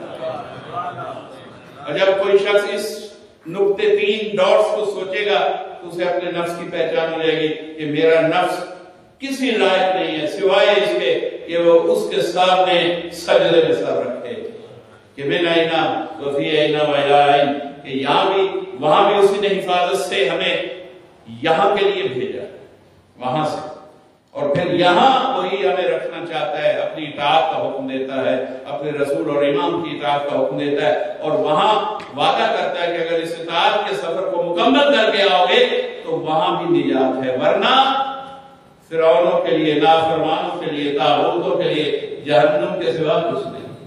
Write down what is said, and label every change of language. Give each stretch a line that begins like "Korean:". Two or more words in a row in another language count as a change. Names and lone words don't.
Urdu: اور جب کوئی شخص اس نقطے 3 ڈاٹس کو سوچے گا تو اسے اپنے نفس کی پہچان ہو جائے گی کہ میرا نفس کسی لائق نہیں ہے سوائے اس کے کہ وہ اس کے سامنے سجدے میں سر رکھے.
Arabic: کہ من اینا وفی اینا وإلی أَيْنَ،
Urdu: کہ یہاں بھی وہاں بھی اسی نے حفاظت سے ہمیں یہاں کے لیے بھیجا. وہاں سے، اور پھر یہاں وہی ہمیں رکھنا چاہتا ہے، اپنی اطاعت کا حکم دیتا ہے، اپنے رسول اور امام کی اطاعت کا حکم دیتا ہے، اور وہاں وعدہ کرتا ہے کہ اگر اس اطاعت کے سفر کو مکمل کر کے آؤ گے تو وہاں بھی نجات ہے، ورنہ فرعونوں کے لیے، نافرمانوں کے لیے، طاغوتوں کے لیے جہنم کے سوا کچھ نہیں۔